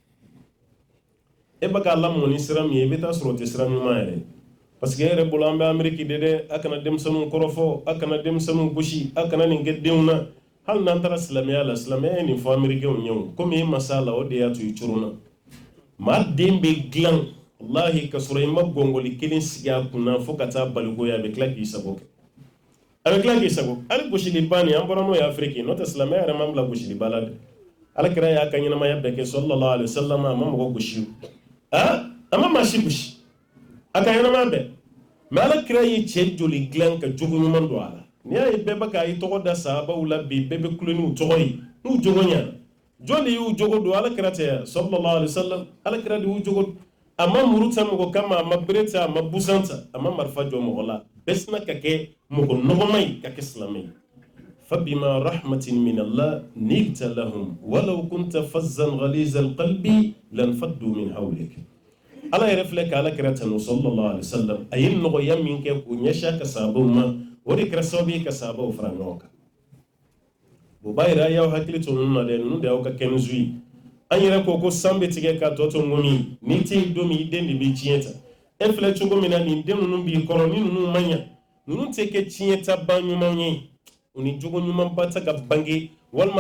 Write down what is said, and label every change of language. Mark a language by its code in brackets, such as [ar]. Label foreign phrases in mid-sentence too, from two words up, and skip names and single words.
[bm] e bɛ k'a lamɔ ni sira min ye i bɛ taa sɔrɔ o tɛ sira ɲuman yɛrɛ [fr] parce que [bm] e yɛrɛ bolo an bɛ Amérique de dɛ a kana denmisɛnninw kɔrɔfɔ a kana denmisɛnninw gosi a kana nin kɛ denw na hali n'an taara silamɛya la silamɛya ye nin fɔ Américains ɲɛ o komi e ma s'a la o de y'a to i coronna maa den bɛ dilan wallahi ka sɔrɔ i ma gɔngɔli kelen sigi a kunna fo ka taa balikoya a bɛ tila k'i sago kɛ a bɛ tila k'i sago hali gosili ba nin an bɔra n'o ye Afiriki n'o tɛ silamɛya yɛrɛ man bila gosili ba la dɛ Alakira y'a ka ɲɛnamaya bɛɛ kɛ [ar] صلى الله عليه وسلم [bm] a ma mɔgɔ gosi a ma maa si gosi a ka ɲɛnamaya bɛɛ mais Alakira ye cɛ joli dilan ka jogo ɲuman don a la n'i y'a ye bɛɛ bɛ k'a ye tɔgɔ da sahabaw la bi bɛɛ bɛ kulo n'u tɔgɔ ye n'u jogo ɲɛna jɔn de y'u jogo don Alakira tɛ sallallahu [ar] عليه وسلم [bm] Alakira de y'u jogo a ma muru ta mɔgɔ kama a ma bere ta a ma busan ta a ma marifa jɔ mɔgɔ la bɛɛ sina ka kɛ mɔgɔ nɔgɔma ye ka kɛ silamɛ ye [ar] فبما رحمة من الله نلت لهم ولو كنت فظا غليظ القلب لانفضوا من حولك [bm] ala yɛrɛ filɛ ka Alakira tanu [ar] صلى الله عليه وسلم [bm] a ye nɔgɔya min kɛ k'o ɲɛsin a ka sahabaw ma o de kɛra sababu ye ka sahabaw fara ɲɔgɔn kan o b'a yira y'aw hakili to ninnu na dɛ ninnu de y'aw ka kɛnɛsu ye an yɛrɛ ko san bɛ tigɛ ka tɔ to ŋɔmi n'i tɛ yen don min i den de bɛ tiɲɛ ta e filɛ cogo min na nin den ninnu b'i kɔrɔ ni ninnu ma ɲa ninnu tɛ kɛ tiɲɛ ta ba ɲuman ye u ni jogo ɲuman ba ta ka bange walima